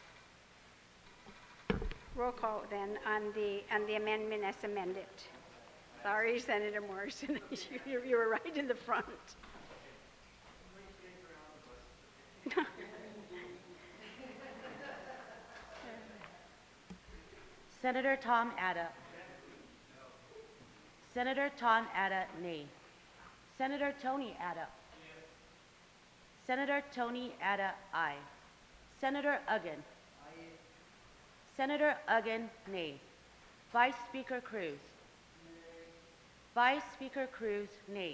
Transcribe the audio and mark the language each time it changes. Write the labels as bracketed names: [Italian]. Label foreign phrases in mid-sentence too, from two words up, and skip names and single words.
[English] Roll call then on the amendment as amended. Sorry, Senator Morrison, you were right in the front. Senator Tom Ada. Senator Tom Ada, nay. Senator Tony Ada. Senator Tony Ada, aye. Senator Uggan. Senator Uggan, nay. Vice Speaker Cruz. Vice Speaker Cruz, nay.